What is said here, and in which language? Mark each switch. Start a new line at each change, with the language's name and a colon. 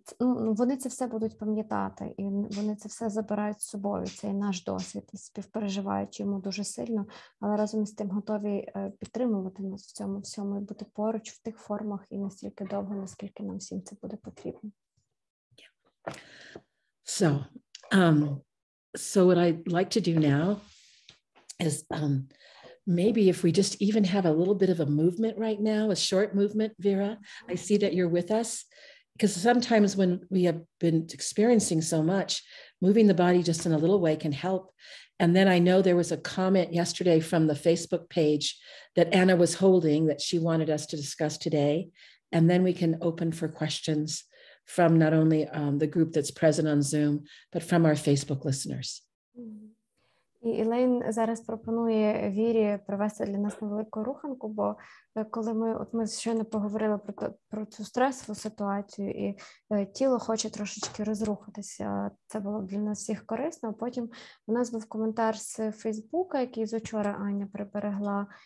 Ukrainian: Вони це все будуть пам'ятати, і вони це все забирають з собою, цей наш досвід, і співпереживають йому дуже сильно, але разом з тим готові підтримувати нас в цьому всьому і бути поруч в тих формах і настільки довго, наскільки нам всім це буде потрібно.
English: So what I'd like to do now is maybe if we just even have a little bit of a movement right now, a short movement, Vera. I see that you're with us, because sometimes when we have been experiencing so much, moving the body just in a little way can help. And then I know there was a comment yesterday from the Facebook page that Anna was holding that she wanted us to discuss today. And then we can open for questions from not only the group that's present on Zoom, but from our Facebook listeners.
Ukrainian: І Elaine зараз пропонує Вірі провести для нас невелику руханку, бо коли ми щойно поговорили про цю стресову ситуацію, і тіло хоче трошечки розрухатися, це було для нас всіх корисно. А потім у нас був коментар з Фейсбука, який з учора Аня приберегла.